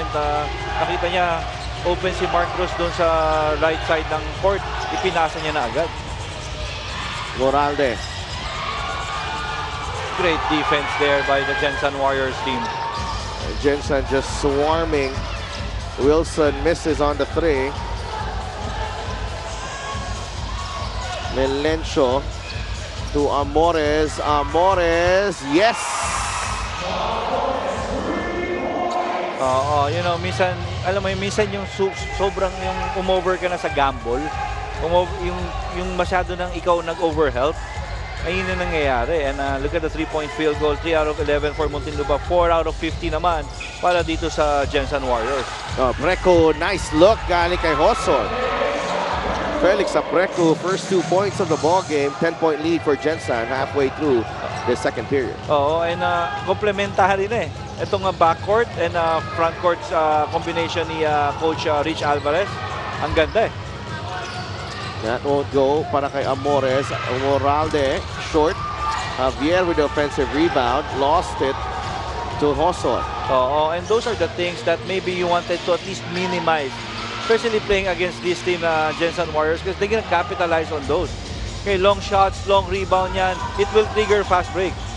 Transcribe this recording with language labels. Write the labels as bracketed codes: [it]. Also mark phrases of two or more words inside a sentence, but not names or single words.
[tl] Nakita niya, open si Mark Cruz doon sa [en] right side [tl] ng court. Ipinasa niya na agad. Moralde. [en] Great defense there by the Gensan Warriors team. Gensan just swarming. Wilson misses on the three. Melencio to Amores. Amores, yes! You know, [tl] minsan, alam mo, minsan yung sobrang yung umover ka na sa gamble. Yung masyado nang ikaw nag-overhelp. Ayun na nangyayari. [en] And look at the 3-point field goal. 3 out of 11 for Muntinlupa. 4 out of 50 [tl] naman para dito sa [en] Gensan Warriors. Preco, nice look [tl] galing kay [en] Hoson. Felix Apreco, first 2 points of the ball game. 10-point lead for Gensan halfway through the second period. [tl] Oo, [en] and complementary [tl] na eh. Itong [en] backcourt and frontcourt combination [tl] ni Coach Rich Alvarez. Ang ganda eh. [en] That won't go [tl] para kay [en] Amores. Moralde, short. Javier with the offensive rebound. Lost it to Hoson. Oo, and those are the things that maybe you wanted to at least minimize. Especially playing against this team, Gensan Warriors, because they're gonna capitalize on those. Okay, long shots, long rebound yan. It will trigger fast break.